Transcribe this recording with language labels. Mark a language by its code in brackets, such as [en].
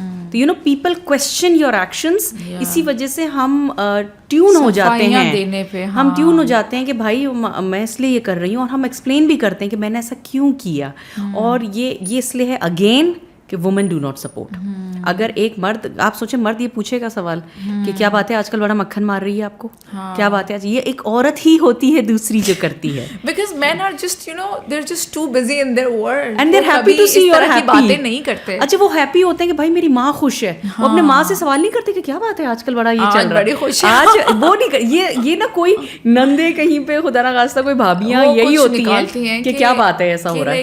[ur] تو [en] You know people question your actions. [ur] اسی وجہ سے ہم ٹیون ہو جاتے ہیں, ہم ٹیون ہو جاتے ہیں کہ بھائی میں اس لیے یہ کر رہی ہوں, اور ہم ایکسپلین بھی کرتے ہیں کہ میں نے ایسا کیوں کیا, اور یہ اس لیے ہے اگین کہ [en] Women do not support. [ur] اگر ایک مرد, آپ سوچیں مرد یہ پوچھے گا سوال کہ کیا بات ہے آج کل بڑا مکھن مار رہی ہے آپ کو, کیا بات ہے, یہ ایک عورت ہی ہوتی ہے دوسری جو کرتی ہے. [en] Because men are just, you know, they're just too busy in their world. And they're happy to see you're happy. [ur] باتیں نہیں کرتے. اچھا وہ ہیپی ہوتے ہیں کہ بھائی میری ماں خوش ہے, وہ اپنے ماں سے سوال نہیں کرتے کہ کیا بات ہے آج کل بڑا یہ چل رہا ہے, بڑی خوش ہے آج وہ نہیں. یہ نا کوئی نندے کہیں پہ خدا نہ خواستہ کوئی بھابیاں یہی ہوتی ہیں کہ کیا بات ہے ایسا ہو رہا ہے,